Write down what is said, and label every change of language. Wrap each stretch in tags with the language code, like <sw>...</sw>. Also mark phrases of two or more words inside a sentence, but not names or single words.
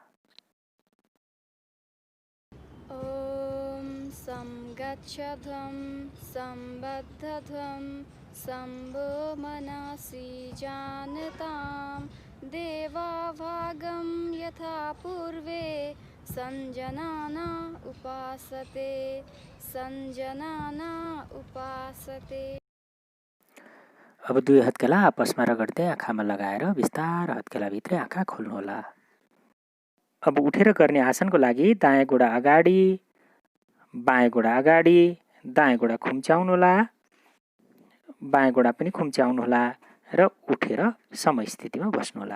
<sa>ॐ संगच्छध्वं संबद्धध्वं शम्भो मनसि जानतां देवाभागं यथा पूर्वे संजनाना उपासते संजनाना उपासते।</sa> <ne>अब 2 हत्केला आपसमा रगड्दै आँखामा लगाएर बिस्तार हत्केलाभित्रै आँखा खोल्नुहोला। अब उठेर गर्ने आसनको लागि दायाँ गोडा अगाडि, बायाँ गोडा अगाडि, दायाँ गोडा खुम्च्याउनुहोला, बायाँ गोडा पनि खुम्च्याउनुहोला र उठेर समस्थितिमा बस्नुहोला।</ne>